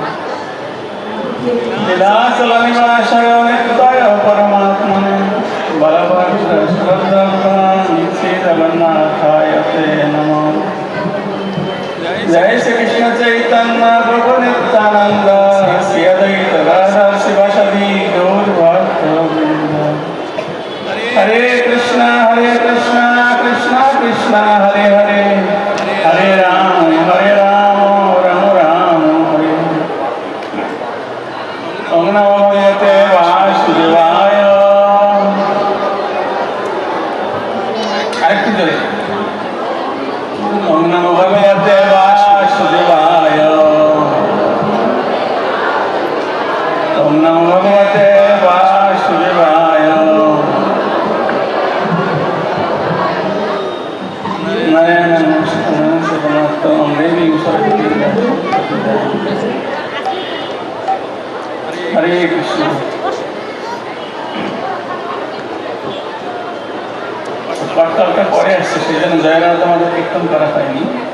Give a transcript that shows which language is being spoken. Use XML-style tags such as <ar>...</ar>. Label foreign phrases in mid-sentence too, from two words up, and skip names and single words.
<sa>लीलाचलनिवासाय नित्याय परमात्मने बलभद्र जगन्नाथाय ते नमः। जय श्री कृष्ण चैतन्य प्रभु नित्यानंद श्री अद्वैत गदाधर शिवासादि गौर भक्तवृंद। हरे कृष्णा कृष्णा कृष्णा हरे हरे हरे राम राम राम हरे। ओम नमो भगवते वासुदेवाय।</sa> <bn>আরেকটু জোরে।</bn> <sa>ওম নমো ভগবতে বাসুদেবায়। ওম নমো ভগবতে বাসুদেবায়। নারায়ণ নমস্কারং সর্বমত্তম দেবী সরস্বতী হরে কৃষ্ণ।</sa> <bn>পাঠটা পরে আসছে, সেই জন্য জয়রাত আমাদের কীর্তন করা হয়নি।</bn>